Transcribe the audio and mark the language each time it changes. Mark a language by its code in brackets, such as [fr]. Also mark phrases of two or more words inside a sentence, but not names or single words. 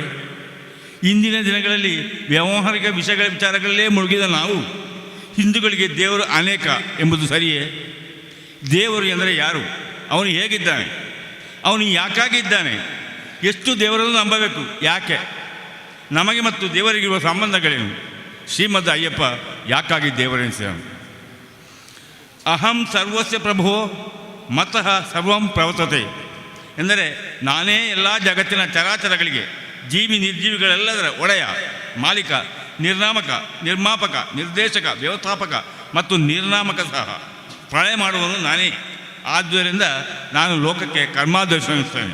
[kn] ಇಂದಿನ ದಿನಗಳಲ್ಲಿ ವ್ಯಾವಹಾರಿಕ ವಿಚಾರಗಳಲ್ಲೇ ಮುಳುಗಿದ ನಾವು ಹಿಂದೂಗಳಿಗೆ ದೇವರು ಅನೇಕ ಎಂಬುದು ಸರಿಯೇ? ದೇವರು ಎಂದರೆ ಯಾರು? ಅವನು ಹೇಗಿದ್ದಾನೆ? ಅವನು ಯಾಕಾಗಿದ್ದಾನೆ? ಎಷ್ಟು ದೇವರನ್ನು ನಂಬಬೇಕು? ಯಾಕೆ? ನಮಗೆ ಮತ್ತು ದೇವರಿಗಿರುವ ಸಂಬಂಧಗಳೇನು? ಶ್ರೀಮದ್ ಅಯ್ಯಪ್ಪ ಯಾಕಾಗಿ ದೇವರೆನಿಸಿದನು? [sa] ಅಹಂ ಸರ್ವಸ್ಯ ಪ್ರಭೋ ಮತಃ ಸರ್ವಂ ಪ್ರವರ್ತತೆ [kn] ಎಂದರೆ ನಾನೇ ಎಲ್ಲ ಜಗತ್ತಿನ ಚರಾಚರಗಳಿಗೆ ಜೀವಿ ನಿರ್ಜೀವಿಗಳೆಲ್ಲದರ ಒಡೆಯ, ಮಾಲೀಕ, ನಿರ್ನಾಮಕ, ನಿರ್ಮಾಪಕ, ನಿರ್ದೇಶಕ, ವ್ಯವಸ್ಥಾಪಕ ಮತ್ತು ನಿರ್ನಾಮಕ ಸಹ. ಪ್ರಳಯ ಮಾಡುವನು ನಾನೇ. ಆದ್ದರಿಂದ ನಾನು ಲೋಕಕ್ಕೆ ಕರ್ಮಾದರ್ಶನಿಸ್ತೇನೆ.